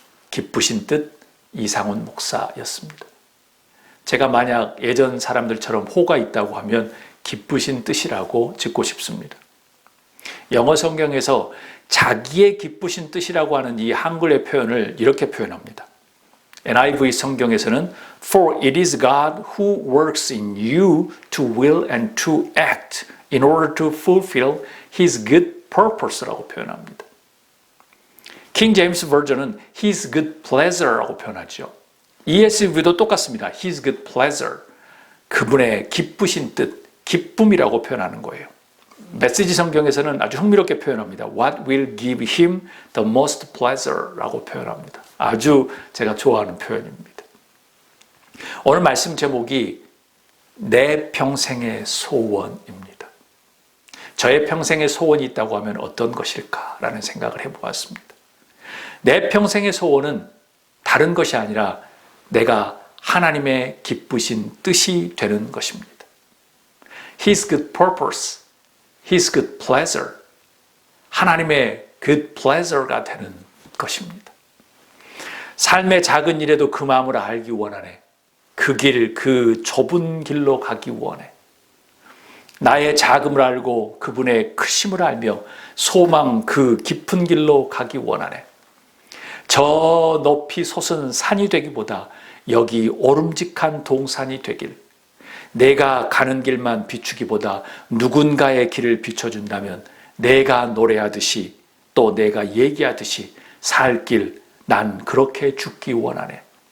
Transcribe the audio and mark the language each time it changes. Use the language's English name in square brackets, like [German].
[Korean] 기쁘신 뜻 이상훈 목사였습니다. 제가 만약 예전 사람들처럼 호가 있다고 하면 기쁘신 뜻이라고 짓고 싶습니다. 영어 성경에서 자기의 기쁘신 뜻이라고 하는 이 한글의 표현을 이렇게 표현합니다. NIV 성경에서는 [English] For it is God who works in you to will and to act in order to fulfill His good purpose라고 [Korean] 표현합니다. 킹 제임스 버전은 [English] His good pleasure [Korean] 라고 표현하죠. ESV도 똑같습니다. [English] His good pleasure, [Korean] 그분의 기쁘신 뜻, 기쁨이라고 표현하는 거예요. 메시지 성경에서는 아주 흥미롭게 표현합니다. [English] What will give him the most pleasure라고 [Korean] 표현합니다. 아주 제가 좋아하는 표현입니다. 오늘 말씀 제목이 내 평생의 소원입니다. 저의 평생의 소원이 있다고 하면 어떤 것일까라는 생각을 해보았습니다. 내 평생의 소원은 다른 것이 아니라 내가 하나님의 기쁘신 뜻이 되는 것입니다. [English] His good purpose, His good pleasure, [Korean] 하나님의 [English] good pleasure가 [Korean] 되는 것입니다. 삶의 작은 일에도 그 마음을 알기 원하네. 그 길, 그 좁은 길로 가기 원해. 나의 작음을 알고 그분의 크심을 알며 소망 그 깊은 길로 가기 원하네. 저 높이 솟은 산이 되기보다 여기 오름직한 동산이 되길, 내가 가는 길만 비추기보다 누군가의 길을 비춰준다면 내가 노래하듯이 또 내가 얘기하듯이 살 길, 난 그렇게 죽기 원하네.